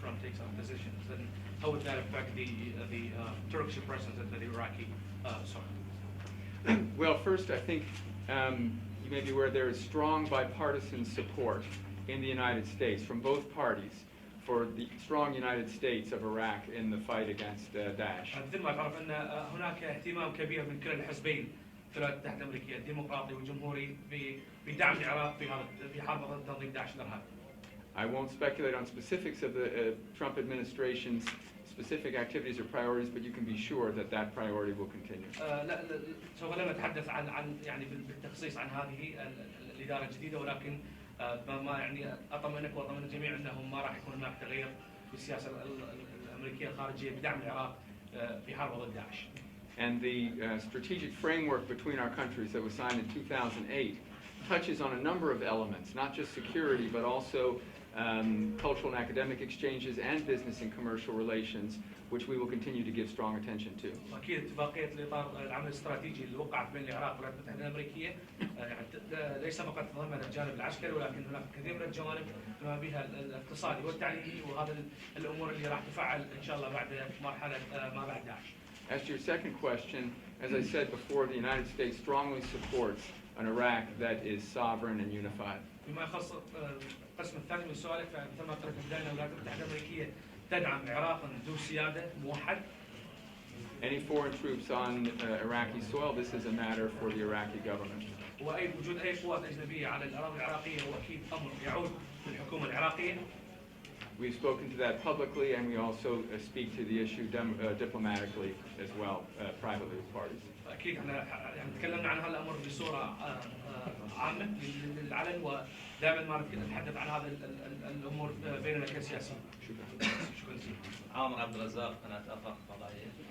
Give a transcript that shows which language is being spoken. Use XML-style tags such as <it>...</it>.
<en>Trump takes on positions, and how would that affect the Turkish presence at the Iraqi soil? Well, first, I think you may be aware there is strong bipartisan support in the United States from both parties for the strong United States of Iraq in the fight against Daesh.</en> <ar>مثل ما تعرف أن هناك اهتمام كبير من كلا الحزبين في الولايات المتحدة الأمريكية الديمقراطي والجمهوري بدعم العراق في حرب ضد تنظيم داعش الإرهابي.</ar> <en>I won't speculate on specifics of the Trump administration's specific activities or priorities, but you can be sure that that priority will continue.</en> <ar>لا سوف لا نتحدث عن يعني بالتخصيص عن هذه الإدارة الجديدة، ولكن ما يعني أطمئنك وأطمئن الجميع أنه ما راح يكون هناك تغيير في السياسة الأمريكية الخارجية بدعم العراق في حرب ضد داعش.</ar> <en>And the strategic framework between our countries that was signed in 2008 touches on a number of elements, not just security, but also cultural and academic exchanges and business and commercial relations, which we will continue to give strong attention to.</en> <ar>أكيد اتفاقية الإطار العمل الاستراتيجي اللي وقعت بين العراق والولايات المتحدة الأمريكية ليس فقط تضمن الجانب العسكري، ولكن هناك كثير من الجوانب بما بها الاقتصادي والتعليمي، وهذا الأمور اللي راح تفعل إن شاء الله بعد مرحلة ما بعد داعش.</ar> <en>As to your second question, as I said before, the United States strongly supports an Iraq that is sovereign and unified.</en> <ar>بما يخص القسم الثاني من سؤالك، فمثل ما قلت في البداية الولايات المتحدة الأمريكية تدعم عراقا ذو سيادة موحد.</ar> <en>Any foreign troops on Iraqi soil, this is a matter for the Iraqi government.</en> <ar>وأي وجود أي قوات أجنبية على الأراضي العراقية هو أكيد أمر يعود للحكومة العراقية.</ar> <en>We've spoken to that publicly, and we also speak to the issue diplomatically as well, privately with parties.</en> <ar>اكيد احنا يعني تكلمنا عن هذا الامر بصوره عامه للعلن، ودائما ما نتحدث عن هذه الامور بيننا كسياسيين. شكرا. شكرا جزيلا. عامر عبد الرزاق، قناه افاق فضائيه.</ar>